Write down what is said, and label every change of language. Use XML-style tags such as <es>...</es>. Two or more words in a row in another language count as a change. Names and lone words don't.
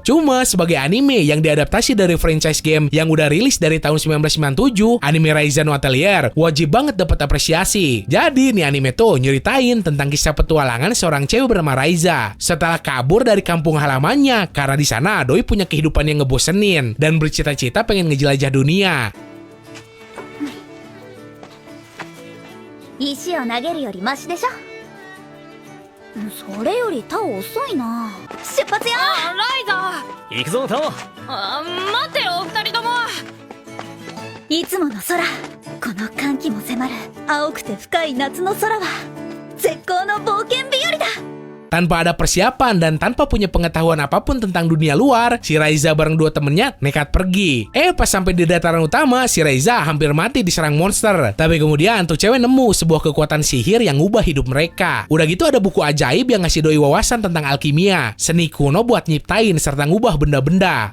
<id>Cuma sebagai anime yang diadaptasi dari franchise game yang udah rilis dari tahun 1997, anime Raiza no Atelier wajib banget dapat apresiasi. Jadi nih anime tuh nyeritain tentang kisah petualangan seorang cewek bernama Raiza setelah kabur dari kampung halamannya karena di sana doi punya kehidupan yang ngebosenin dan bercita-cita pengen ngejelajah dunia.</id> <ja>石を投げるよりマシでしょ。それよりタオ遅いな。出発よ。ライザ行くぞタオ。待ってよ二人とも。いつもの空、この寒気も迫る青くて深い夏の空は絶好の冒険日和だ。</ja> <id>Tanpa ada persiapan dan tanpa punya pengetahuan apapun tentang dunia luar, si Raiza bareng 2 temennya nekat pergi. Pas sampai di dataran utama, si Raiza hampir mati diserang monster. Tapi kemudian tuh cewek nemu sebuah kekuatan sihir yang ngubah hidup mereka. Udah gitu ada buku ajaib yang ngasih doi wawasan tentang alkimia, seni kuno buat nyiptain serta ngubah benda-benda.</id>